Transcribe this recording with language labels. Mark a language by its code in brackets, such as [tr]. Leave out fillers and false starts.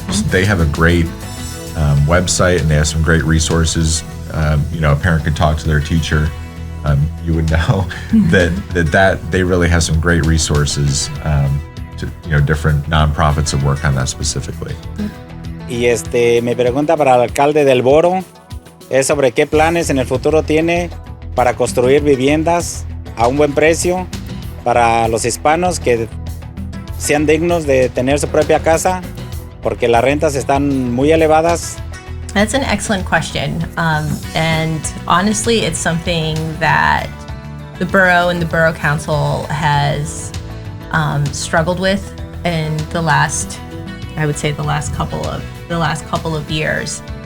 [en] They have a great website and they have some great resources. A parent could talk to their teacher. You would know that they really have some great resources to different nonprofits that work on that specifically. [es] Y mi pregunta para el alcalde del Borough es sobre qué planes en el futuro tiene para construir viviendas a un buen precio para los hispanos que sean dignos de tener su propia casa, porque las rentas están muy elevadas. [en] That's an excellent question. And honestly, it's something that the borough and the borough council has struggled with in the last couple of years.